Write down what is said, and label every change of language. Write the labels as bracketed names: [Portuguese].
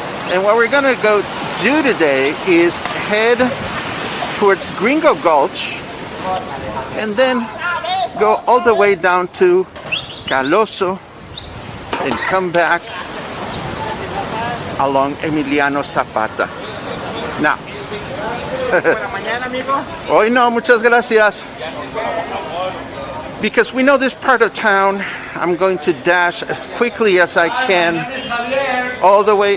[English] And what we're gonna go do today is head towards Gringo Gulch and then go all the way down to Caloso and come back along Emiliano Zapata. [Spanish] Now, hoy no, muchas gracias. [English] Because we know this part of town, I'm going to dash as quickly as I can all the way.